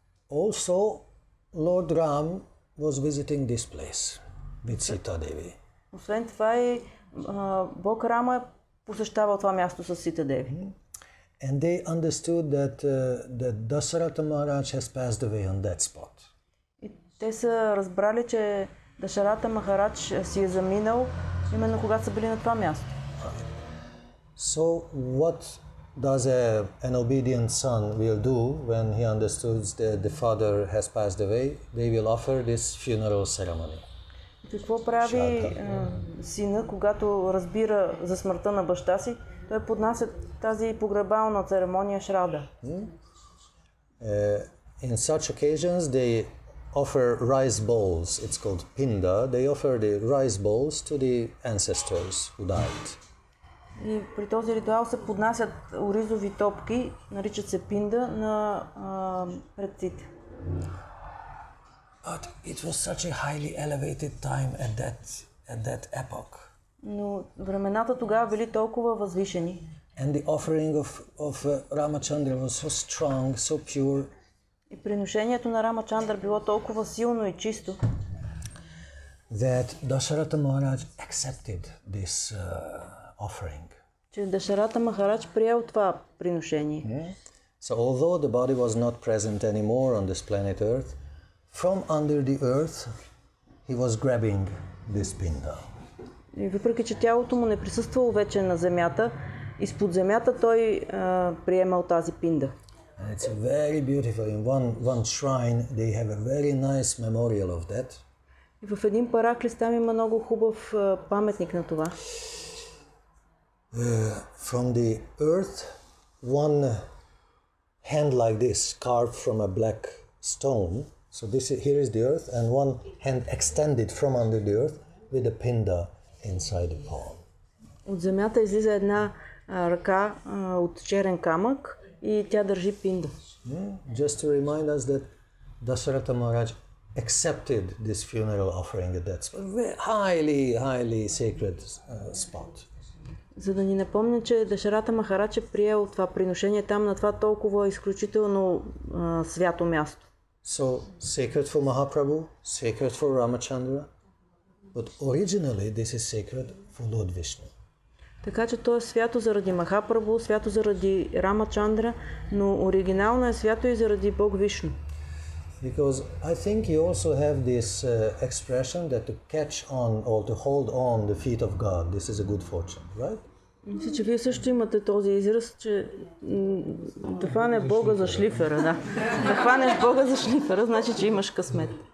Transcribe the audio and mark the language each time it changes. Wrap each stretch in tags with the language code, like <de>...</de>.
<en>Also, Lord Ram was visiting this place with Sita Devi.</en> <bg>Освен това и Бог Рама е посещавал това място с Сита Деви.</bg> <en>And they understood that Dasharatha Maharaj has passed away on that spot.</en> <bg>И те са разбрали, че Дашарата Махарадж си е заминал именно когато са били на това място.</bg> <en>So what does an obedient son will do when he understands that the father has passed away? They will offer this funeral ceremony.</en> <bg>Какво прави сина, когато разбира за смъртта на баща си? Той поднася тази погребална церемония Шрада.</bg> <en>In such occasions they offer rice bowls. It's called pinda. They offer the rice bowls to the ancestors who died.</en> <bg>И при този ритуал се поднасят оризови топки, наричат се пинда, на предците.</bg> <en>But it was such a highly elevated time at that epoch.</en> <bg>Но времената тогава били толкова възвишени.</bg> <en>And the offering of Ramachandra was so strong, so pure.</en> <bg>И приношението на Рамачандър било толкова силно и чисто,</bg> <en>that Dasharatha Maharaj accepted this offering.</en> <bg>че Дашарата Махарадж приел това приношение.</bg> <en>So although the body was not present anymore on this planet Earth, from under the earth he was grabbing this pinda.</en> <bg>И въпреки че тялото му не присъствало вече на земята, изпод земята той приемал тази пинда.</bg> <en>And it's very beautiful. In one shrine they have a very nice memorial of that.</en> <bg>И в един параклис там има много хубав паметник на това.</bg> <en>From the earth, one hand like this, carved from a black stone. So here is the earth, and one hand extended from under the earth with a pinda inside the palm.</en> <bg>От земята излиза една ръка от черен камък и тя държи пинда.</bg> <en>Just to remind us that Dasharatha Maharaj accepted this funeral offering at that spot. Highly sacred spot.</en> <bg>За да ни напомня, че Дашарата Махарадж е приел това приношение там на това толкова изключително свято място.</bg> <en>So sacred for Mahaprabhu, sacred for Ramachandra, but originally this is sacred for Lord Vishnu.</en> <bg>Така че то е свято заради Махапрабху, свято заради Рамачандра, но оригинално е свято и заради Бог Вишну.</bg> <en>Because I think you also have this expression that to catch on or to hold on the feet of God, this is a good fortune, right?</en> <bg>Мисля, че вие също имате този израз, че да хванеш Бога за шлифера, да. Да хванеш Бога за шлифера, значи, че имаш късмет.</bg>